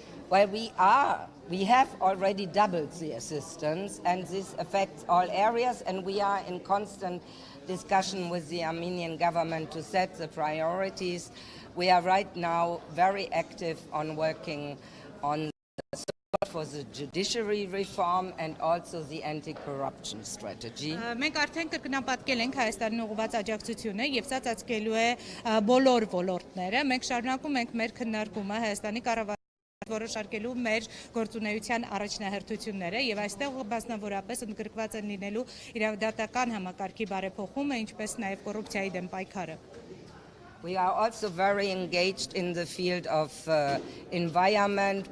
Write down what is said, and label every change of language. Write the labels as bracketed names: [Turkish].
[English] Well, we have already doubled the assistance, and this affects all areas, and we are in constant discussion with the Armenian government to set the priorities. We are right now very active on working on the support for the judiciary reform and also the anti-corruption strategy. [Armenian] Մենք արդեն կրկնապատկել ենք Հայաստանին ուղղված աջակցությունը եւ սա ծածկելու է բոլոր ոլորտները. Մենք շարունակում ենք մեր քննարկումը Հայաստանի կառավարության որոշարկելու մեր գործունեության առաջնահերթությունները եւ այստեղ բազմավորապես ընդգրկված են լինելու իրավադատական համակարգի բարեփոխումը, ինչպես նաեւ կոռուպցիայի դեմ պայքարը. [English] We are also very engaged in the field of environment.